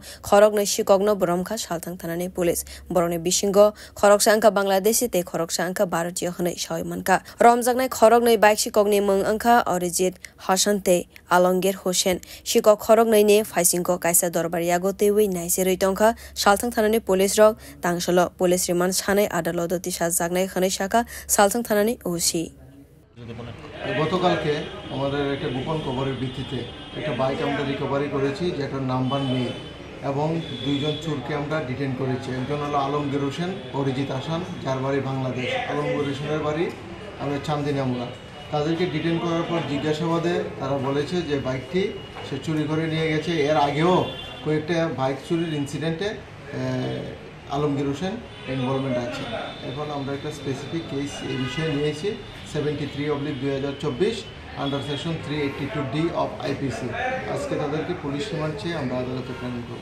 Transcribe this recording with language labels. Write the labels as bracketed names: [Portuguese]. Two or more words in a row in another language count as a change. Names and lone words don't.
[Kok Borok] khoroknai shikokno bromkha shalthang thanani police boroni bishingo khoroksa angka bangladeshi te khoroksa angka bharatiyo hwnai shoi manka romjaknai khoroknai bike shikokni mung angka Orijit Hasante Alongir Hoshen Shikok Khoroknaini Faisingko Kaisa Dorbariago Tewi Naisiroi Tongkha Shalthang Thanani Police Rok Tangsalo [English] Police Remand [Kok Borok] Sanai Adaloto Tisha Jagnai Khanai Shaka Shalthang Thanani OC [Bangla] গতকালকে আমাদের একটা গোপন খবরের ভিত্তিতে একটা বাইক আমরা রিকভারি করেছি যেটার নাম্বার নেই এবং দুইজন চোরকে আমরা ডিটেইন করেছি একজন হলো আলমগীর হোসেন অরিজিৎ হাসান যার বাড়ি বাংলাদেশ আলমগীর হোসেনের বাড়ি আমরা চান্দিনামুড়া তাদেরকে ডিটেইন করার পর জিজ্ঞাসাবাদে তারা বলেছে যে বাইকটি সে চুরি করে নিয়ে গেছে এর আগেও কয়েকটা বাইক চুরির ইনসিডেন্টে আলমগীর হোসেন ইনভলভমেন্ট আছে এখন আমরা একটা [English] specific case [Bangla] এই বিষয়ে নিয়েছি 73/2024 [English] under section [Bangla] 382D [English] of IPC [Bangla] আজকে তাদেরকে পুলিশ রিমান্ড চেয়ে আমরা আদালতে প্রেরণ করব